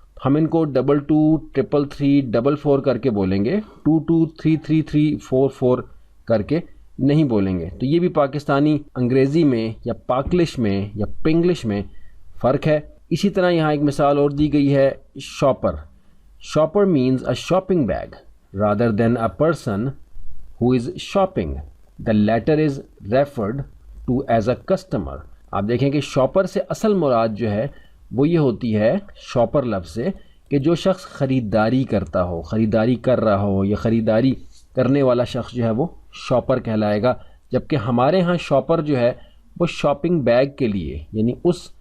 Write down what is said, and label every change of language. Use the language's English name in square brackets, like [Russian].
[Urdu] ہم ان کو 22 333 44 کر کے بولیں گے، 22 333 44 کر کے نہیں بولیں گے۔ تو یہ بھی پاکستانی انگریزی میں یا پاکلش میں یا پنگلش میں فرق ہے۔ اسی طرح یہاں ایک مثال اور دی گئی ہے، shopper. [English] Shopper means a shopping bag rather than a person who is shopping. The latter is referred to as a customer. [Urdu] آپ دیکھیں کہ شاپر سے اصل مراد جو ہے وہ یہ ہوتی ہے شاپر لفظ سے کہ جو شخص خریداری کرتا ہو، خریداری کر رہا ہو یا خریداری کرنے والا شخص جو ہے وہ شاپر کہلائے گا۔ جبکہ ہمارے ہاں شاپر جو ہے وہ شاپنگ بیگ کے لیے یعنی اس